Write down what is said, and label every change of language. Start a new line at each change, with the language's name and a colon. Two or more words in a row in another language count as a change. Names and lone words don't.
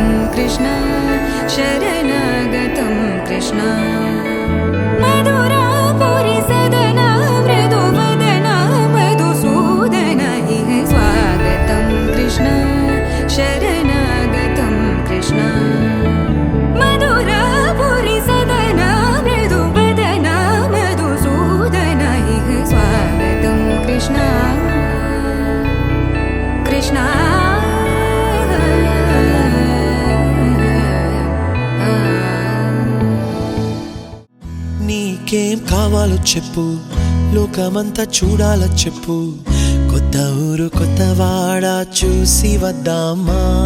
Sanskrit: कृष्ण शरणागतं कृष्ण मधुरा पुरी सदन मृदुवदन मधुसूदन इह स्वागतं कृष्ण शरणागतं कृष्ण मधुरा पुरी सदन मृदुवदन मधुसूदन इह स्वागतं कृष्ण कृष्ण
Telugu: నీకేం కావాలో చెప్పు, లోకమంతా చూడాలో చెప్పు, కొత్త ఊరు కొత్త వాడ చూసి వద్దామా.